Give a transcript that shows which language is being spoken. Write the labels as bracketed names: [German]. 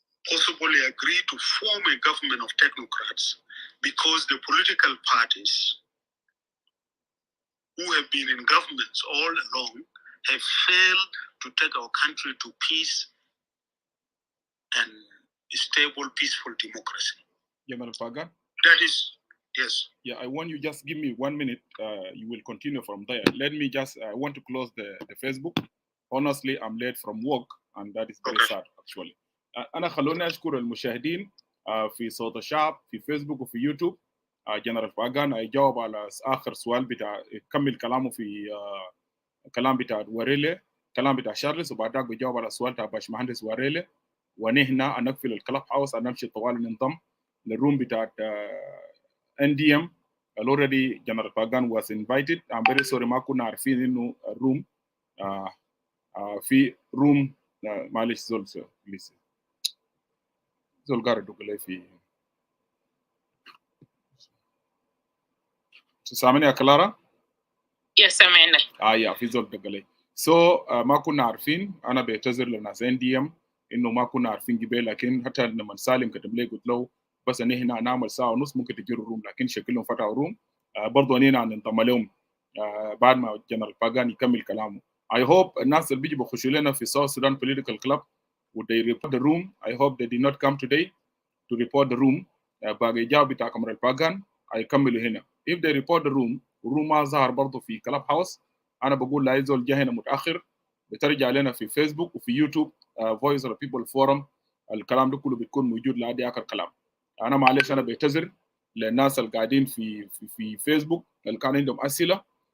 [English] possibly agree to form a government of technocrats, because the political parties who have been in governments all along have failed to take our country to peace and stable, peaceful democracy. General Pagan? That is, yes. Yeah, I want you just give me 1 minute. You will continue from there. Let me just, I want to close the Facebook. Honestly, I'm late from work, and that is very sad actually. [Arabic] أنا خلوني أشكر المشاهدين في صوت الشعب في فيسبوك وفي يوتيوب. جنرال باغان هيجاوب على آخر سؤال بتاع يكمل كلامه في كلام بتاع وريلي، كلام بتاع شارلز، وبعدها بيجاوب على سؤال بتاع باشمهندس وريلي، ونهنا نقفل الكلاب هاوس نمشي طوال ننضم للروم بتاع NDM. [English] already General Pagan was invited. I'm very sorry [Arabic] ما كنا عارفين إنه الروم في روم معلش زول قاعد يقول في سامعني يا كلارا؟ يس سامعنا. يا في زول دقلي. ما كنا عارفين، انا بعتذر للناس NDM انه ما كنا عارفين قبل، لكن حتى لما سالم كتب لي قلت له بس ان هنا نعمل ساعه ونص ممكن تجيروا الروم، لكن شكلهم فتحوا روم برضه اننا ننضم لهم بعد ما جنرال باغان يكمل كلامه. [English] I hope [Arabic] الناس اللي بيجوا بيخشوا لنا في [English] South Sudan Political Club would they report the room. I hope they did not come today to report the room. [Arabic] باقي جاوب بتاع جنرال باغان هيكملوا هنا. [English] If they report the room [Arabic] والروم ما ظهر برضه في كلاب هاوس، انا بقول لا يزول جه هنا متاخر بترجع لنا في فيسبوك وفي يوتيوب فويس اوف بيبل فورم، الكلام ده كله بيكون موجود لحد اخر كلام. انا معلش انا بعتذر للناس اللي قاعدين في فيسبوك اللي كان عندهم اسئله.